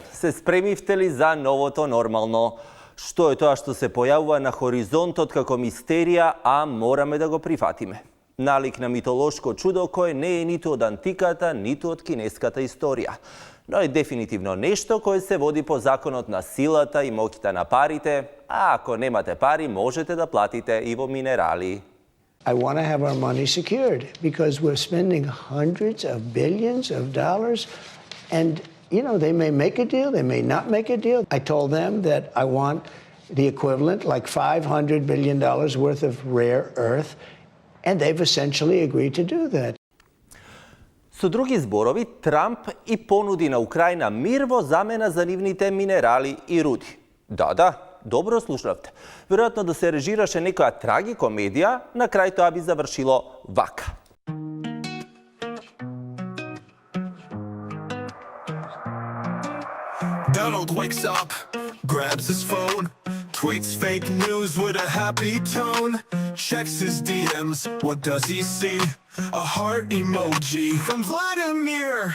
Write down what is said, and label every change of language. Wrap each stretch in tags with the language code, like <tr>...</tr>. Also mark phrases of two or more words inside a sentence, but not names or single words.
<mk>Се спремивте ли за новото нормално? Што е тоа што се појавува на хоризонтот како мистерија, а мораме да го прифатиме? Налик на митолошко чудо кое не е ниту од антиката, ниту од кинеската историја. Но е дефинитивно нешто кое се води по законот на силата и моќта на парите, а ако немате пари, можете да платите и во минерали.</mk> <en>I want to have our money secured because we're spending hundreds of billions of dollars and, you know, they may make a deal, they may not make a deal. I told them that I want the equivalent, like $500 billion worth of rare earth, and they've essentially agreed to do that.</en> <mk>Со други зборови, Трамп и понуди на Украина мир во замена за нивните минерали и руди. Да, добро слушнавте. Веројатно да се режираше некоја трагикомедија, на крај тоа би завршило вака.</mk> <en>Donald wakes up, grabs his phone, tweets fake news with a happy tone, checks his DMs, what does he see? A heart emoji from Vladimir.</en>